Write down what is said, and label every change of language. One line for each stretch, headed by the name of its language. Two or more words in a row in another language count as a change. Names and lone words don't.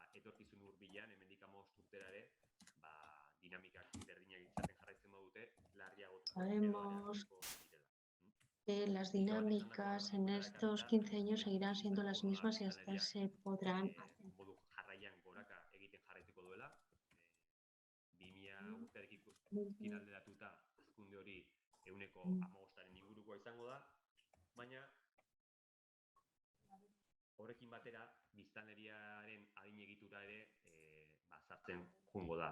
Spanish: Sabemos que las dinámicas en estos 15 años seguirán siendo las mismas y hasta se podrán hacer.
Basque: Finalderatuta hazkunde hori 15%-aren ingurukoa izango da, baina horrekin batera biztanleriaren adin egitura ere sartzen joango da.